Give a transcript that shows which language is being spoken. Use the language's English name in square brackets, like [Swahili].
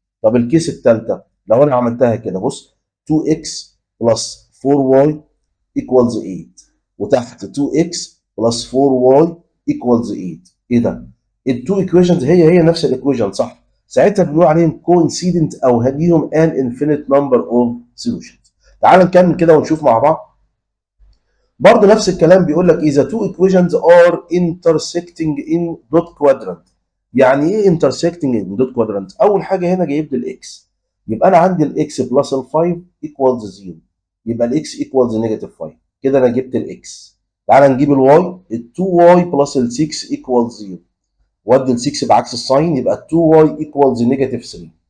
[Arabic] طب الكيس الثالثه لو انا عملتها كده، بص 2x بلس 4y equals 8 وتحت 2x بلس 4y equals 8. ايه ده؟ التو ايكويشنز هي نفس الايكويشن صح؟ ساعتها بنقول عليهم coincident او ليهم [English] an infinite number of solutions. [Arabic] تعال نكمل كده ونشوف مع بعض. برضه نفس الكلام بيقول لك اذا [English] two equations are intersecting in dot quadrant. [Arabic] يعني ايه intersecting in dot quadrant؟ اول حاجه هنا جايب لي الاكس، يبقى انا عندي الاكس بلس ال 5 equals 0، يبقى الاكس equals نيجاتيف 5. كده انا جبت الاكس. تعال نجيب الواي، ال 2y بلس ال 6 equals 0، وادي ال 6 بعكس الساين يبقى 2y equals نيجاتيف 3.